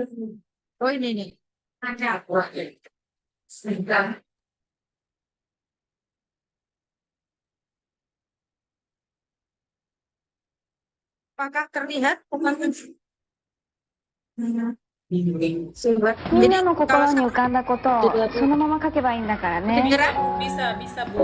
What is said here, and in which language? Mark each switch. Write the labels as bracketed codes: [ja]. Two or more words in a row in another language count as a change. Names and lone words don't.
[id] Oh ini nih. Ada apa? Sedang. Apakah terlihat teman-teman? Sobat. [ja] みん [id] Jadi [ja] なの [id] kalau [ja] 心に浮かんだことをそのまま書けばいいんだからね。 [id] kedengeran? Bisa, Bu.